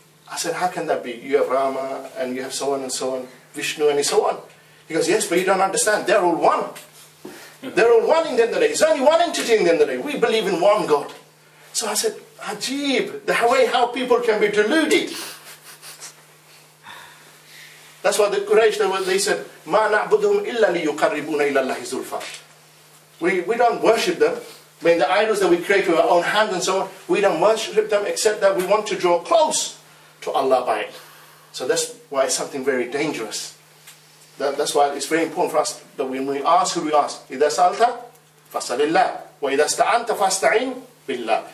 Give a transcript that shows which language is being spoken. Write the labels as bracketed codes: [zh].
[en] I said, how can that be? You have Rama, and you have so on and so on, Vishnu and so on. He goes, yes, but you don't understand. They're all one. They're all one in the end of the day. There's only one entity in the end of the day. We believe in one God. So I said, Ajib, the way how people can be deluded. That's why the Quraysh, they said, [ar] مَا نَعْبُدُهُمْ إِلَّا لِيُقَرِّبُونَ إِلَى اللَّهِ زُلْفَى. [en] We don't worship them. I mean, the idols that we create with our own hands and so on, we don't worship them except that we want to draw close to Allah by it. So that's why it's something very dangerous. That's why it's very important for us that when we ask, who we ask? [ar] إِذَا سَأَلْتَ فَاسْأَلِ اللَّهِ وَإِذَا اسْتَعَنْتَ فَاسْتَعِنْ [en] billah.